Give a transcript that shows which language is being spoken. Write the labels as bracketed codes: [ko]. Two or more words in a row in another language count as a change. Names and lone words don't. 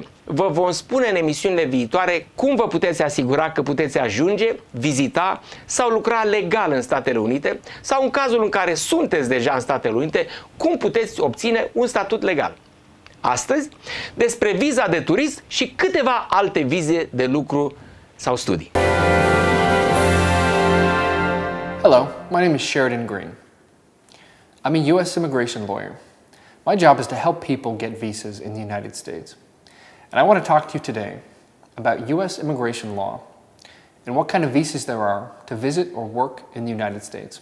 [ro] Vă vom spune în emisiunile viitoare cum vă puteți asigura că puteți ajunge, vizita sau lucra legal în Statele Unite sau în cazul în care sunteți deja în Statele Unite, cum puteți obține un statut legal. Astăzi, despre viza de turism și câteva alte vize de lucru sau studii. [en] Hello, my name is Sheridan Green. I'm a U.S. immigration lawyer. My job is to help people get visas in the United States. And I want to talk to you today about U.S. immigration law and what kind of visas there are to visit or work in the United States.